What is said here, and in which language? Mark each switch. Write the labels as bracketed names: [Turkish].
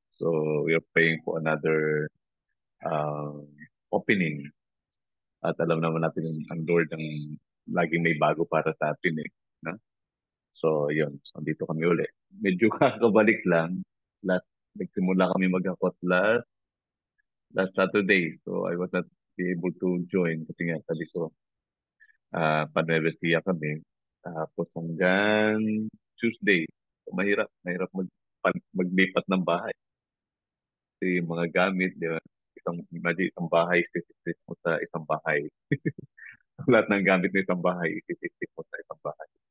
[English] So, we are paying for another uh, opening. [Filipino] At alam naman natin ang Lord ang laging may bago para sa atin eh. No? So, yun. So, dito kami uli. Medyo kakabalik lang. [English] Last, [Filipino] nagsimula kami mag-hakot [English] last Saturday. So, I was not be able to join [Filipino] kasi nga sabi ko, Panueve kami. Tapos hanggang Tuesday. So, mahirap maglipat ng bahay. Kasi yung mga gamit, di ba? Imagine, isang bahay, isisip mo sa isang bahay. Lahat ng gamit ng isang bahay, isisip mo sa isang bahay.